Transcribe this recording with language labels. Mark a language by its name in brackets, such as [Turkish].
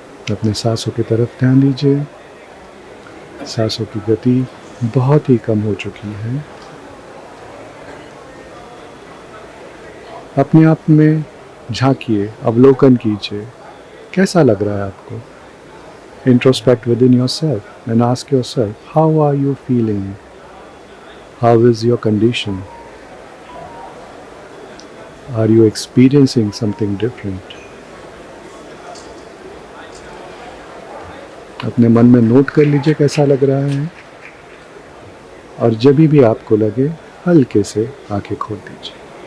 [Hindi] अपने सांसों की तरफ ध्यान दीजिए। सांसों की गति बहुत ही कम हो चुकी है। अपने आप में झांकिए, अवलोकन कीजिए, कैसा लग रहा है आपको? [English] Introspect within yourself and ask yourself, how are you feeling? How is your condition? Are you experiencing something different? [Hindi] अपने मन में नोट कर लीजिए कैसा लग रहा है, और जब भी आपको लगे हल्के से आंखें खोल दीजिए।